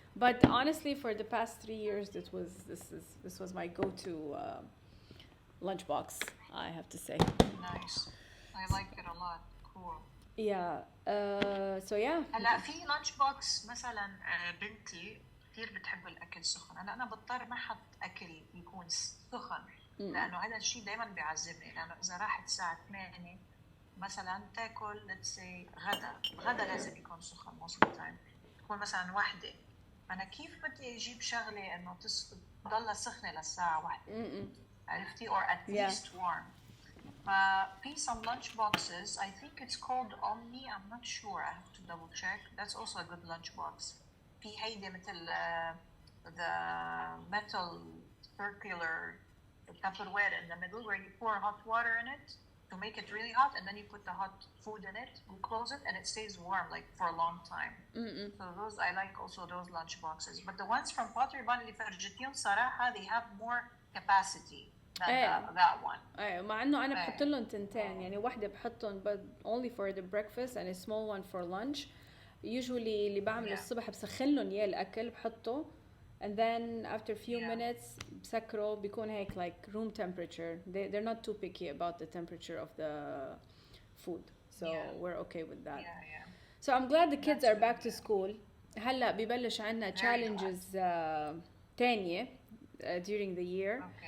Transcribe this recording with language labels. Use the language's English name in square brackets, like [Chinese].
[English] But honestly, for the past 3 years, this was my go-to lunchbox, I have to say. Nice. I like it a lot. Cool. Yeah. So yeah. [Arabic] هلا في lunch box مثلا بنتي كثير بتحب الأكل سخن. أنا بضطر ما أحط أكل يكون سخن. لانه هذا الشيء دائما بيعذبني، لانه اذا راحت الساعه 8 مثلا تاكل [English] let's say [Arabic] غدا لازم يكون سخن [English] most of the time، [Arabic] تكون مثلا واحدة، أنا كيف بدي أجيب شغلة إنه تضلها سخنة للساعة واحدة، عرفتي؟ [English] or at least warm. [Arabic] في [English] some lunch boxes, I think it's called Omni, I'm not sure, I have to double check. That's also a good lunch box. [Arabic] في هيدي مثل [English] the metal circular Tupperware in the middle where you pour hot water in it to make it really hot, and then you put the hot food in it, you close it, and it stays warm like for a long time. So those, I like also those lunch boxes. But the ones from Pottery Barn [Arabic] اللي فرجتيهم صراحة [English] they have more capacity than that one. [Arabic] ايوه، مع انه انا بحط لهم تنتين، يعني واحدة بحطهم [English] but only for the breakfast and a small one for lunch. Usually [Arabic] اللي بعمله الصبح بسخن لهم اياه الاكل بحطه [English] and then after a few minutes [Arabic] بسكره بيكون هيك [English] like room temperature. They're not too picky about the temperature of the food, so we're okay with that. So I'm glad the kids are back to school. [Arabic] هلا ببلش عنا [English] challenges [Arabic] تانية [English] during the year.